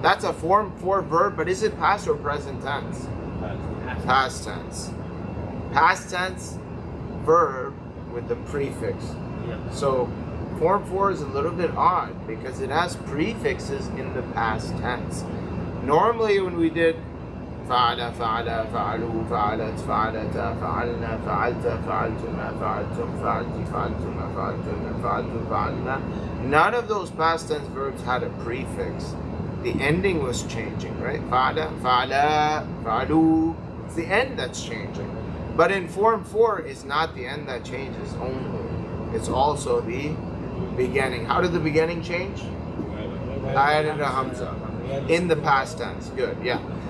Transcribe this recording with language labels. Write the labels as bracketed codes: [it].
[en] That's a form 4 verb, but is it past or present tense? Past tense. Past tense verb with the prefix. So form 4 is a little bit odd because it has prefixes in the past tense. Normally when we did [ar] فعل فعل فعلوا فعلت فعلتا فعلنا فعلت فعلتما فعلتم فعلتي فعلتما فعلتن فعلتوا فعلنا, [en] none of those past tense verbs had a prefix. The ending was changing, right? [ar] فعل فعلا فعلوا. [en] It's the end that's changing. But in form 4, it's not the end that changes only. It's also the beginning. How did the beginning change? I added a Hamza. In the past tense. Good, yeah.